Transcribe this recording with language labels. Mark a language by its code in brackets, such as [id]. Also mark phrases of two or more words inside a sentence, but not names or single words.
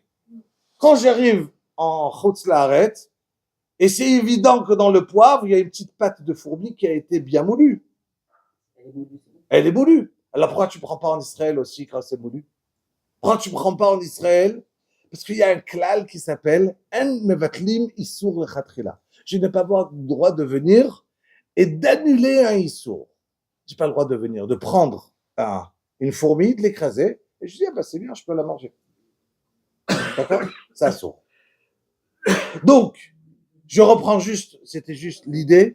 [fr] Quand j'arrive en [he] חוץ לארץ, [fr] et c'est évident que dans le poivre, il y a une petite pâte de fourmi qui a été bien moulue. Elle est moulue. Alors pourquoi tu ne prends pas en Israël aussi quand c'est moulu? Pourquoi tu ne prends pas en Israël? Parce qu'il y a un klal qui s'appelle [he] אין מבטלים איסור לכתחילה. [fr] Je n'ai pas le droit de venir et d'annuler un issour. Je n'ai pas le droit de venir, de prendre une fourmi, de l'écraser, et je dis, ah ben c'est bien, je peux la manger. D'accord? Ça sourd. Donc, je reprends juste, c'était juste l'idée.